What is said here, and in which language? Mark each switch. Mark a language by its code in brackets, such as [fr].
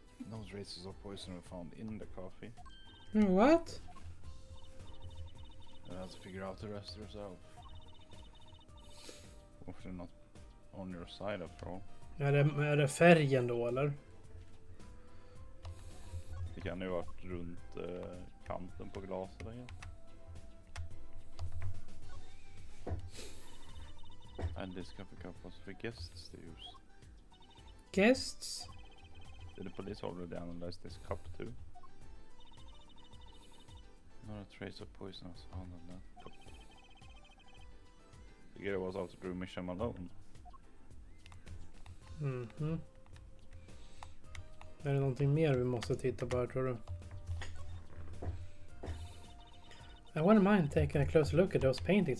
[en] Those traces of poison were found in the coffee. What? You'll have to figure out the rest yourself. Hopefully not on your side after all. [sv] Är det färgen då eller? Det kan ju varit runt kanten på glaset igen. [en] And this coffee cup was for guests to use. Guests? Did the police already analyze this cup too? Not a trace of poison was found on that cup. The guy was out to do mission alone. [sv] Är det någonting mer vi måste titta på här tror du? [en] I wouldn't mind taking a closer look at those paintings.